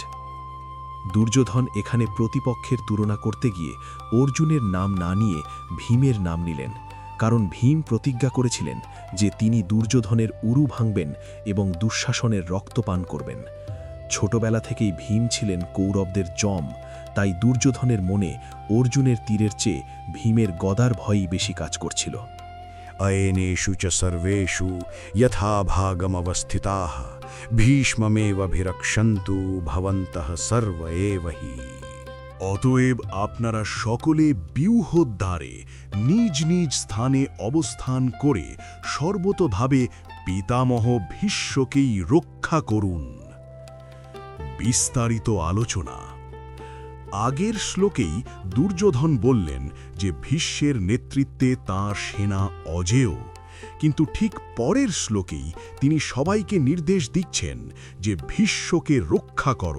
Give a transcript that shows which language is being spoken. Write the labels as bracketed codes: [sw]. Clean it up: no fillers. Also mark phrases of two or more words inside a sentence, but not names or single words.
[bn] দুর্যোধন এখানে প্রতিপক্ষের তুলনা করতে গিয়ে অর্জুনের নাম না নিয়ে ভীমের নাম নিলেন, কারণ ভীম প্রতিজ্ঞা করেছিলেন যে তিনি দুর্যোধনের উরু ভাঙবেন এবং দুঃশাসনের রক্ত পান করবেন। ছোটবেলা থেকেই ভীম ছিলেন কৌরবদের জম, তাই দুর্যোধনের মনে অর্জুনের তীরের চেয়ে ভীমের গদার ভয়ই বেশি কাজ করছিল। [sa] अयनेषु च सर्वेषु यथा भागमवस्थिताः भीष्ममेवाभिरक्षन्तु भवन्तः सर्व एव हि। [bn] অতএব আপনারা সকলে ব্যূহদ্বারে নিজ নিজ স্থানে অবস্থান করে সর্বতোভাবে পিতামহ ভীষ্মকেই রক্ষা করুন। বিস্তারিত আলোচনা। আগের শ্লোকেই দুর্যোধন বললেন যে ভীষ্মের নেতৃত্বে তাঁর সেনা অজেয়, কিন্তু ঠিক পরের শ্লোকেই তিনি সবাইকে নির্দেশ দিচ্ছেন যে ভীষ্মকে রক্ষা করো।